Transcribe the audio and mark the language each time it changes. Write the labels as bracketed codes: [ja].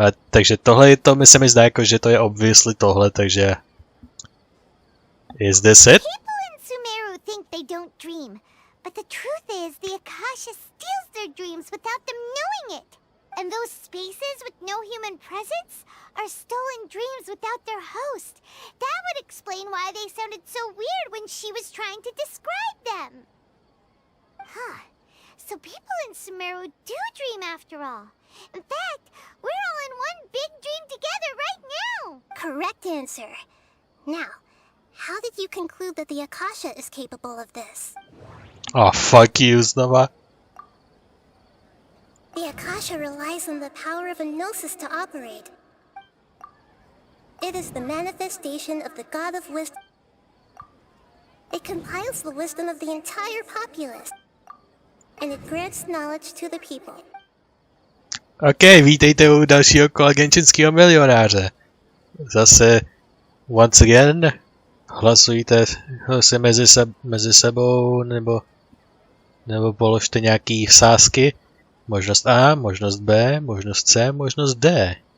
[cs] Takže tohle je to, mi se mi zdá jako, že to je obviously tohle, takže... [en] Is this it? People in Sumeru think they don't dream, but the truth is the Akasha steals their dreams without them knowing it. And those spaces with no human presence are stolen dreams without their host. That would explain why they sounded so weird when she was trying to describe them. Huh. So people in Sumeru do dream after all. In fact, we're all in one big dream together right now. Correct answer. Now, how did you conclude that the Akasha is capable of this? Oh, fuck you, [cs] znova. [en] The Akasha relies on the power of a gnosis to operate. It is the manifestation of the God of Wisdom. It compiles the wisdom of the entire populace, and it grants knowledge to the people. [cs] OK, vítejte u dalšího kola Genshinského milionáře. Zase, [en] once again, [cs] hlasujte si mezi sebou, nebo položte nějaký sázky. Možnost A, možnost B, možnost C, možnost D.